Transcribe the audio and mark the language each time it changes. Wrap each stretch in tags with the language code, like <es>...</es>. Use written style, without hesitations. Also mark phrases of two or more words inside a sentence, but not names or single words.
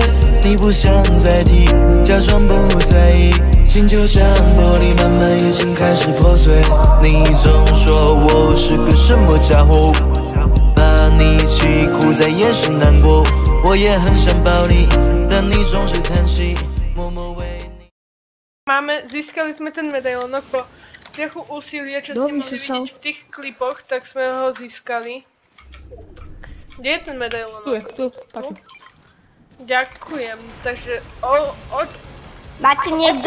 <zh>你不想再提，假装不在意，心就像玻璃，慢慢已经开始破碎。你总说我是个什么家伙，把你气哭在眼神难过。我也很想抱你，但你总是叹息，默默为你。</zh> <sk>Získali sme ten medailonok po trochu úsilia, čo ste Kto mohli vysúšal? vidieť v tých klipoch, tak sme ho získali. Kde je ten medailonok? Tu, páči. Ďakujem, takže Máte niekto</sk>